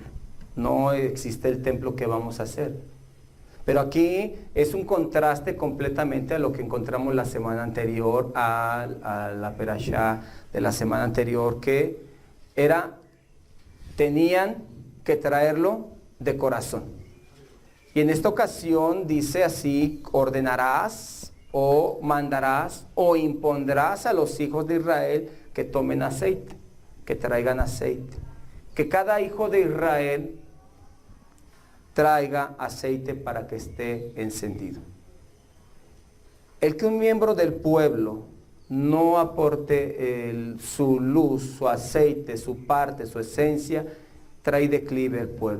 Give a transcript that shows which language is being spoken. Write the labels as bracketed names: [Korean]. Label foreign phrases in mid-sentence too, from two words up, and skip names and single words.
[Spanish] No existe el templo que vamos a hacer. Pero aquí es un contraste completamente a lo que encontramos la semana anterior, a la Perashá de la semana anterior, que tenían que traerlo de corazón. Y en esta ocasión dice así: ordenarás o mandarás o impondrás a los hijos de Israel que tomen aceite, que traigan aceite. Que cada hijo de Israel traiga aceite para que esté encendido. El que un miembro del pueblo no aporte su luz, su aceite, su parte, su esencia, trae declive al pueblo.